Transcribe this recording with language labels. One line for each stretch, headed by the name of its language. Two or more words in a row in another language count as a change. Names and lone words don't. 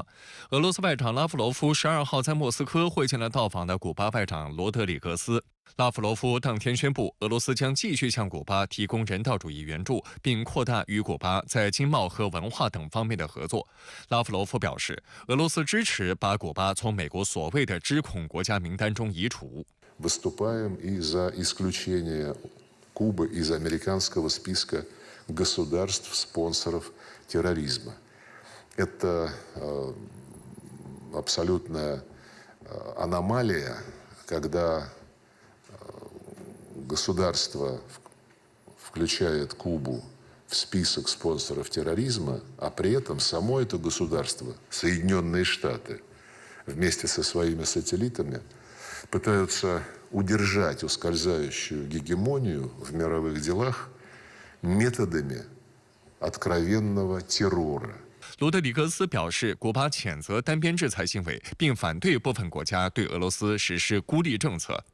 Chinese: 俄罗斯外长拉夫罗夫12号在莫斯科会见了到访的古巴外长罗德里格斯。拉夫罗夫当天宣布，俄罗斯将继续向古巴提供人道主义援助，并扩大与古巴在经贸和文化等方面的合作。拉夫罗夫表示，俄罗斯支持把古巴从美国所谓的知恐国家名单中移除。
Russian: Кубы из американского списка государств-спонсоров терроризма. Это абсолютная аномалия, когда государство включает Кубу в список спонсоров терроризма, а при этом само это государство, Соединенные Штаты, вместе со своими сателлитами, пытаются удержать ускользающую гегемонию в мировых делах методами откровенного террора.
Chinese: 罗德里格斯表示，古巴谴责单边制裁行为，并反对部分国家对俄罗斯实施孤立政策。